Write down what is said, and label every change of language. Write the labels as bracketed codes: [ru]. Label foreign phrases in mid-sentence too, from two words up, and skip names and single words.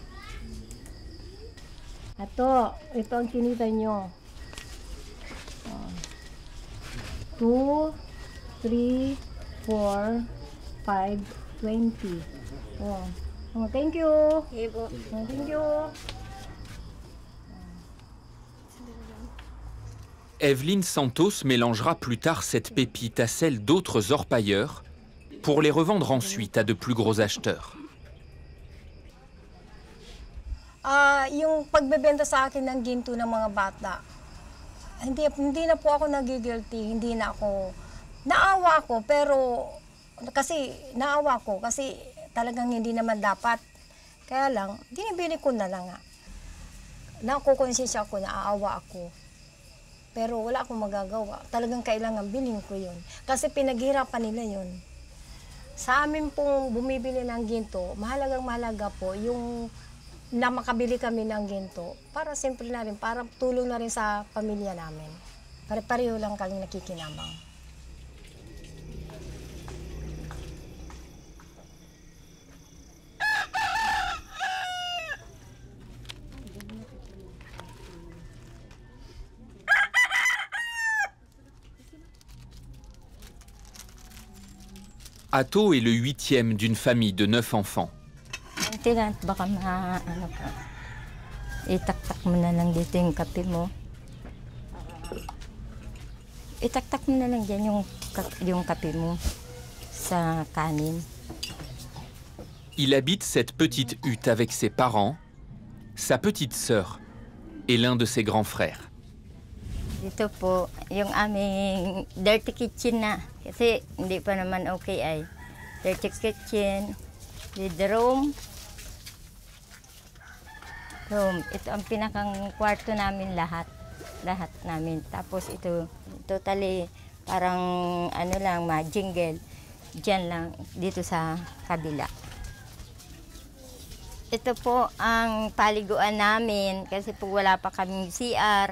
[tl] ito ang kinita nyo. 2, 3, 4, 5, 20. [en] Oh, thank you. [tl] Okay po. [en] Thank you. [fr] Evelyne Santos mélangera plus tard cette pépite à celle d'autres orpailleurs pour les revendre ensuite à de plus gros acheteurs. [tl] Yung pagbebenta sa akin ng ginto ng mga bata, hindi na po ako nagigilty, hindi na ako, naawa ko, pero kasi talagang hindi naman dapat. Kaya lang, dinibili ko na lang nga. Nakukonsensya ako, naaawa ako. Pero wala akong magagawa. Talagang kailangan bilhin ko yun. Kasi pinaghirapan nila yun. Sa amin pong bumibili ng ginto, mahalaga po yung na makabili kami ng ginto para simple na rin, para tulong na rin sa pamilya namin. Pare-pareho lang kami nakikinabang. [fr] Atto est le 8e d'une famille de 9 enfants. [tl] Tinat, baka itaktak mo na lang dito yung kape mo. Itaktak mo na lang dyan yung kape mo sa kanin. [fr] Il habite cette petite hutte avec ses parents, sa petite sœur et l'un de ses grands frères. [tl] Dito po, yung aming [en] dirty kitchen [tl] na. Kasi hindi pa naman okay ay. [en] Dirty kitchen, with room. [tl] Ito ang pinakang kwarto namin lahat. Lahat namin. Tapos ito, totally parang ano lang, jingle. Diyan lang, dito sa kabila. Ito po ang paliguan namin kasi po wala pa kaming CR.